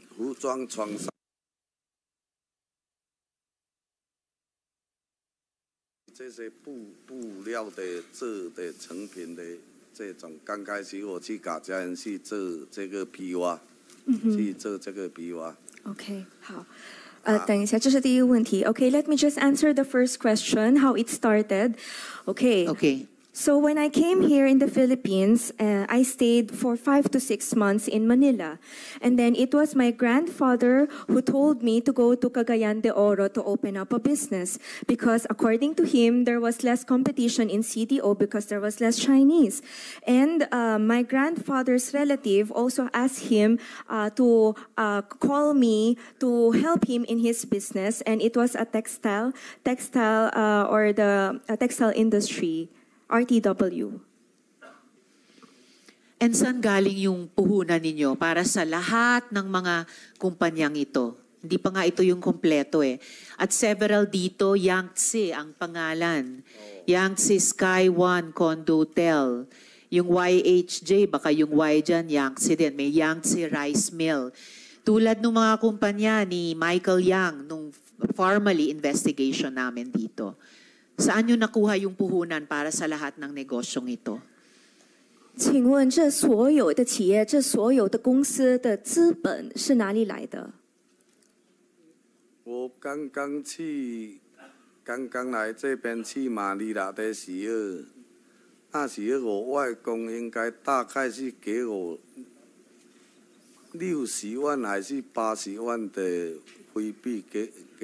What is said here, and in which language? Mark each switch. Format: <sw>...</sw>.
<zh>服装、床上这些布料的做的成品的这种，刚开始我去卡加亚去做这个皮袜，去做这个皮袜。 OK， 好，等一下，这是第一个问题。</zh> <en>OK，let me just answer the first question, how it started. OK. So when I came here in the Philippines, I stayed for 5 to 6 months in Manila. And then it was my grandfather who told me to go to Cagayan de Oro to open up a business. Because according to him, there was less competition in CDO because there was less Chinese. And my grandfather's relative also asked him to call me to help him in his business. And it was a textile or the textile industry. RTW.</en> <tl>And saan galing yung puhunan ninyo para sa lahat ng mga kumpanyang ito? Hindi pa nga ito yung kompleto eh. At several dito, Yangtze ang pangalan. Yangtze Sky One Condotel. Yung YHJ, baka yung Y dyan, Yangtze din. May Yangtze Rice Mill. Tulad ng mga kumpanya ni Michael Yang nung</tl> <en>formally investigation</en> <tl>namin dito. Saan nyo nakuha yung puhunan para sa lahat ng negosyong ito?</tl> <zh>请问这所有的企业、这所有的公司的资本是哪里来的？我刚刚来这边去马尼拉的时候，那时候我外公应该大概是给我60万还是80万的回币给</zh>